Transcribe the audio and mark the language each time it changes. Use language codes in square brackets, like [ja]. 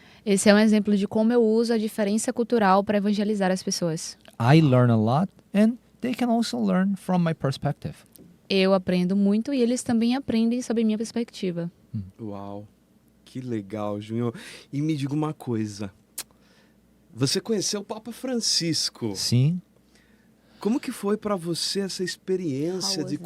[pt] Esse é um exemplo de como eu uso a diferença cultural para evangelizar as pessoas. [en] I learn a lot, and they can also learn from my perspective. [pt] Eu aprendo muito e eles também aprendem sobre minha perspectiva. Uau, que legal, Júnior. E me diga uma coisa. Você conheceu o Papa Francisco. Sim. Como que foi para você essa experiência [en] How [pt] de [en] was